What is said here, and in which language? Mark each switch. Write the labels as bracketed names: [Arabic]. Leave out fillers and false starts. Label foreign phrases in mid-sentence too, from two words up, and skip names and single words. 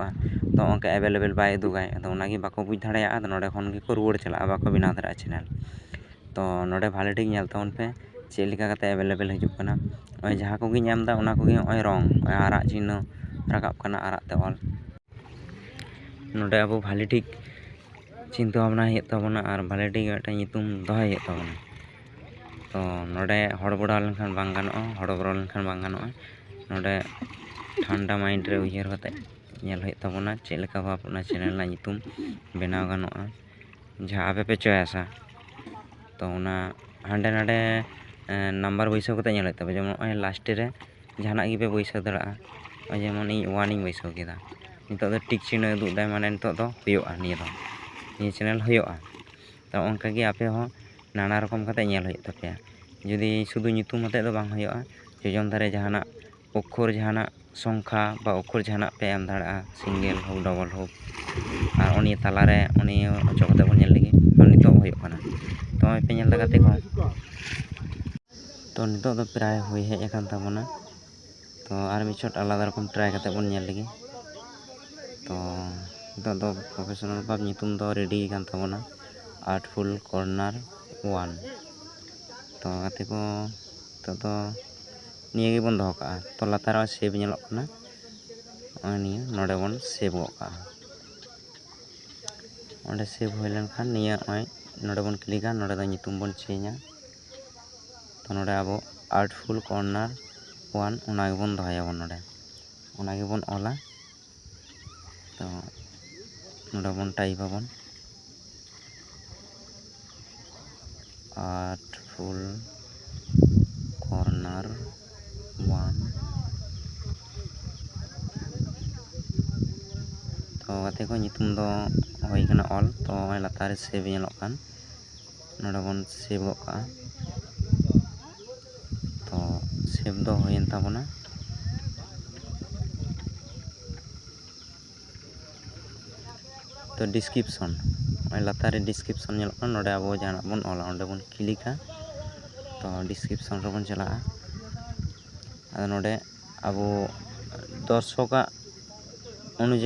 [Santali] ᱛᱚ ᱚᱱᱠᱟ ᱮᱵᱮᱞᱮᱵᱮᱞ ᱵᱟᱭ ᱩᱫᱩᱜᱟᱭ ᱟᱫᱚ ᱚᱱᱟᱜᱮ ᱵᱟᱠᱚ ᱵᱩᱡᱽ ᱫᱟᱲᱮᱭᱟᱜᱼᱟ ᱟᱫᱚ ᱱᱚᱰᱮ ᱠᱷᱚᱱ ᱜᱮᱠᱚ ᱨᱩᱣᱟᱹᱲ ᱪᱟᱞᱟᱜᱼᱟ, ᱵᱟᱠᱚ ᱵᱮᱱᱟᱣ ᱫᱟᱲᱮᱭᱟᱜᱼᱟ ᱪᱮᱱᱮᱞ। ᱛᱚ ᱱᱚᱰᱮ ᱵᱷᱟᱞᱮ ᱴᱷᱤᱠ ᱧᱮᱞ ᱛᱟᱵᱚᱱ ᱯᱮ ᱪᱮᱫ ᱞᱮᱠᱟ ᱠᱟᱛᱮ ᱮᱵᱮᱞᱮᱵᱮᱞ ᱦᱤᱡᱩᱜ ᱠᱟᱱᱟ। ᱱᱚᱜᱼᱚᱭ ᱡᱟᱦᱟᱸ ᱠᱚᱜᱮᱧ ᱮᱢᱫᱟ ᱚᱱᱟ ᱠᱚᱜᱮ ᱱᱚᱜᱼᱚᱭ ᱨᱚᱝ ᱟᱨᱟᱜ ᱪᱤᱱᱦᱟᱹ ᱨᱟᱠᱟᱵ ᱠᱟᱱᱟ ᱟᱨᱟᱜ ᱛᱮ ᱚᱞ। ᱱᱚᱰᱮ ᱟᱵᱚ ᱵᱷᱟᱞᱮ ᱴᱷᱤᱠ [Bangla] চিন্তা ভাবনা [Santali] ᱦᱩᱭᱩᱜ ᱛᱟᱵᱚᱱᱟ ᱟᱨ ᱵᱷᱟᱞᱮ ᱴᱷᱤᱠ ᱢᱤᱫᱴᱟᱝ ᱧᱩᱛᱩᱢ ᱫᱚᱦᱚᱭ ᱦᱩᱭᱩᱜ ᱛᱟᱵᱚᱱᱟ। ᱛᱚ ᱱᱚᱰᱮ ᱦᱚᱲᱵᱚᱲᱟᱣ ᱞᱮᱱᱠᱷᱟᱱ ᱵᱟᱝ ᱜᱟᱱᱚᱜᱼᱟ, ᱦᱚᱲᱵᱚᱲᱚ ᱞᱮᱱᱠᱷᱟᱱ ᱵᱟᱝ ᱜᱟᱱᱚᱜᱼᱟ। ᱱᱚᱰᱮ ᱴᱷᱟᱱᱰᱟ ᱢᱟᱭᱤᱱᱰ ᱨᱮ ᱩᱭᱦᱟᱹᱨ ᱠᱟᱛᱮ ᱧᱮᱞ ᱦᱩᱭᱩᱜ ᱛᱟᱵᱚᱱᱟ ᱪᱮᱫ ᱞᱮᱠᱟ ᱵᱷᱟᱵ ᱚᱱᱟ ᱪᱮᱱᱮᱞ ᱨᱮᱱᱟᱜ ᱧᱩᱛᱩᱢ ᱵᱮᱱᱟᱣ ᱜᱟᱱᱚᱜᱼᱟ। ᱡᱟᱦᱟᱸ ᱟᱯᱮ ᱯᱮ ᱪᱚᱭᱮᱥᱟ ᱛᱚ ᱚᱱᱟ ᱦᱟᱸᱰᱮ ᱱᱟᱰᱮ নাম্বার বৈসাও ᱠᱟᱛᱮ ᱧᱮᱞ ᱦᱩᱭᱩᱜ ᱛᱟᱯᱮ। ᱡᱮᱢᱚᱱ ᱱᱚᱜᱼᱚᱭ ᱞᱟᱥᱴᱮ ᱨᱮ ᱡᱟᱦᱟᱱᱟᱜ ᱜᱮᱯᱮ ᱵᱟᱹᱭᱥᱟᱹᱣ ᱫᱟᱲᱮᱭᱟᱜᱼᱟ। ᱱᱚᱜᱼᱚᱭ ᱡᱮᱢᱚᱱ ᱤᱧ 1 ᱤᱧ ᱵᱟᱹᱭᱥᱟᱹᱣ ᱠᱮᱫᱟ, ᱱᱤᱛᱚᱜ ᱫᱚ ᱴᱤᱠ ᱪᱤᱱᱦᱟᱹ ᱩᱫᱩᱜ ᱫᱟᱭ ᱢᱟᱱᱮ ᱱᱤᱛᱚᱜ ᱫᱚ ᱦᱩᱭᱩᱜᱼᱟ, ᱱᱤᱭᱟᱹ ᱪᱮᱱᱮᱞ ᱦᱩᱭᱩᱜᱼᱟ। ᱛᱚ ᱚᱱᱠᱟᱜᱮ ᱟᱯᱮ ᱦᱚᱸ নানা ᱨᱚᱠᱚᱢ ᱠᱟᱛᱮ ᱧᱮᱞ ᱦᱩᱭᱩᱜ ᱛᱟᱯᱮᱭᱟ। ᱡᱩᱫᱤ ᱥᱩᱫᱷᱩ ᱧᱩᱛᱩᱢ ᱟᱛᱮᱫ ᱫᱚ ᱵᱟᱝ ᱦᱩᱭᱩᱜᱼᱟ, ᱡᱚᱡᱚᱢ ᱫᱷᱟᱨᱮ ᱡᱟᱦᱟᱱᱟᱜ অক্ষর ᱡᱟᱦᱟᱱᱟᱜ [Bangla] সংখ্যা বা অক্ষর [Santali] ᱡᱟᱦᱟᱱᱟᱜ ᱯᱮ ᱮᱢ ᱫᱟᱲᱮᱭᱟᱜᱼᱟ, ᱥᱤᱝᱜᱮᱞ ᱦᱳᱠ ᱰᱚᱵᱚᱞ ᱦᱳᱠ। ᱟᱨ ᱩᱱᱤ ᱛᱟᱞᱟᱨᱮ ᱩᱱᱤ ᱚᱪᱚᱜ ᱠᱟᱛᱮ ᱵᱚᱱ ᱧᱮᱞ ᱞᱮᱜᱮ ᱱᱤᱛᱚᱜ ᱦᱩᱭᱩᱜ ᱠᱟᱱᱟ। ᱛᱚ ᱱᱚᱜᱼᱚᱭ ᱯᱮ ᱧᱮᱞ ᱫᱟ ᱜᱟᱛᱮ ᱠᱚ, ᱛᱚ ᱱᱤᱛᱚᱜ ᱫᱚ ᱯᱨᱟᱭ ᱦᱩᱭ ᱦᱮᱡ ᱟᱠᱟᱱ ᱛᱟᱵᱚᱱᱟ। ᱛᱚ ᱟᱨ ᱢᱤᱫ ᱪᱷᱚᱴ ᱟᱞᱟᱫᱟ ᱨᱚᱠᱚᱢ ᱴᱨᱟᱭ ᱠᱟᱛᱮ ᱵᱚᱱ ᱧᱮᱞ ᱞᱮᱜᱮ। ᱛᱚ ᱱᱤᱛᱚᱜ ᱫᱚ ᱯᱨᱚᱯᱷᱮᱥᱚনাল ᱵᱷᱟᱵ ᱧᱩᱛᱩᱢ ᱫᱚ ᱨᱮᱰᱤ ᱟᱠᱟᱱ ᱛᱟᱵᱚᱱᱟ, আর্টফুল কর্নার 1। তো ᱜᱟᱛᱮ ᱠᱚ ᱱᱤᱛᱚᱜ ᱫᱚ ᱱᱤᱭᱟᱹ ᱜᱮᱵᱚᱱ ᱫᱚᱦᱚ ᱠᱟᱜᱼᱟ। ᱛᱚ ᱞᱟᱛᱟᱨ ᱨᱮ ᱥᱮᱵᱽ ᱧᱮᱞᱚᱜ ᱠᱟᱱᱟ, ᱱᱚᱜᱼᱚᱭ ᱱᱤᱭᱟᱹ ᱱᱚᱰᱮ ᱵᱚᱱ ᱥᱮᱵᱷ ᱜᱚᱫ ᱠᱟᱜᱼᱟ᱾ ᱚᱸᱰᱮ ᱥᱮᱵᱷ ᱦᱩᱭ ᱞᱮᱱᱠᱷᱟᱱ ᱱᱤᱭᱟᱹ ᱱᱚᱜᱼᱚᱭ ᱱᱚᱰᱮ ᱵᱚᱱ ᱠᱞᱤᱠᱟ, ᱱᱚᱰᱮ ᱫᱚ ᱧᱩᱛᱩᱢ ᱵᱚᱱ ᱪᱮᱧᱡᱟ᱾ ᱛᱚ ᱱᱚᱰᱮ ᱟᱵᱚ আর্টফুল কর্নার 1 ᱚᱱᱟ ᱜᱮᱵᱚᱱ ᱫᱚᱦᱚᱭᱟᱵᱚন ᱱᱚᱰᱮ, ᱚᱱᱟ ᱜᱮᱵᱚন ᱚᱞᱟ᱾ ᱛᱚ ᱱᱚᱰᱮ ᱵᱚᱱ ᱴᱟᱭᱤᱯ ᱟᱵᱚᱱ আর্টফুল কর্নার 1। তো ᱜᱟᱛᱮ ᱠᱚ ᱧᱩᱛᱩᱢ ᱫᱚ ᱦᱩᱭ ᱠᱟᱱᱟ ᱚᱞ᱾ ᱛᱚ ᱱᱚᱜᱼᱚᱭ ᱞᱟᱛᱟᱨ ᱨᱮ ᱥᱮᱵᱷ ᱧᱮᱞᱚᱜ ᱠᱟᱱ, ᱱᱚᱰᱮ ᱵᱚᱱ ᱥᱮᱵᱷ ᱜᱚᱫ ᱠᱟᱜᱼᱟ᱾ ᱛᱚ ᱥᱮᱵᱷ ᱫᱚ ᱦᱩᱭᱮᱱ ᱛᱟᱵᱚᱱᱟ᱾ ᱛᱚ ᱰᱤᱥᱠᱨᱤᱯᱥᱚᱱ, ᱱᱚᱜᱼᱚᱭ ᱞᱟᱛᱟᱨ ᱨᱮ ᱰᱤᱥᱠᱨᱤᱯᱥᱚᱱ ᱧᱮᱞᱚᱜ ᱠᱟᱱᱟ, ᱱᱚᱰᱮ ᱟᱵᱚ ᱡᱟᱦᱟᱱᱟᱜ ᱵᱚᱱ ᱚᱞᱟ, ᱚᱸᱰᱮ ᱵᱚᱱ ᱠᱞᱤᱠᱟ᱾ ᱛᱚ ᱰᱤᱥᱠᱨᱤᱯᱥᱚᱱ ᱨᱮᱵᱚᱱ ᱪᱟᱞᱟᱜᱼᱟ᱾ ᱟᱫᱚ ᱱᱚᱰᱮ ᱟᱵᱚ ᱫᱚᱨᱥᱚᱠᱟᱜ ᱚᱱᱩᱡᱟᱭᱤ